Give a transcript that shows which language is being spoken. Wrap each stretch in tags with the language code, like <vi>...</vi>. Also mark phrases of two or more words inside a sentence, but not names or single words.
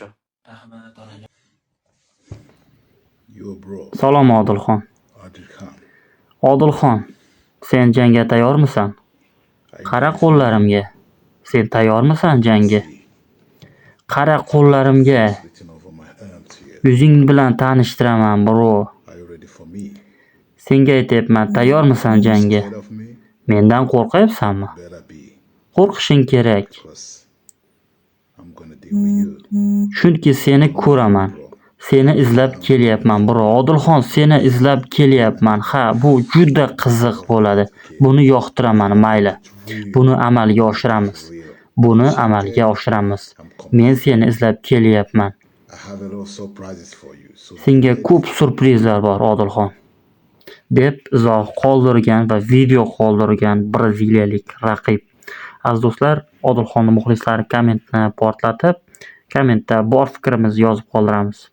<uz>Rahmat onajon.</uz> <en>Yo bro,</en> <uz>Salom Odilxon. Adilxon. Odilxon, sen jangga tayyormisan? Qara qo'llarimga. Sen tayyormisan jangga? Qara qo'llarimga.</uz> <en>Splitting over my arms here.</en> <uz>Yuzing bilan tanishtiraman, bro.</uz> <en>Are you ready for me?</en> <uz>Senga aytyapman, tayyormisan jangga?</uz> <en>Scared of me?</en> <uz>Mendan qo'rqyapsanmi?</uz> <en>Better be,</en> <uz>Qo'rqishing kerak.</uz> <en>because I'm gonna deal with you.</en> <uz>Chunki seni ko'raman. Seni izlab kelyapman, bro. Odilxon, seni izlab kelyapman. Ha, bu juda qiziq bo'ladi. Buni yoqtiraman, mayli. Buni amalga oshiramiz. Buni amalga oshiramiz. Men seni izlab kelyapman.</uz> <en>I have a lot of surprises for you. So</en> <uz>Senga ko'p surprizlar bor, Odilxon. deb izoh qoldirgan va video qoldirgan braziliyalik raqib. Aziz do'stlar, Odilxonning muxlislari kommentni portlatib, kommentda bor fikrimizni yozib qoldiramiz.</uz>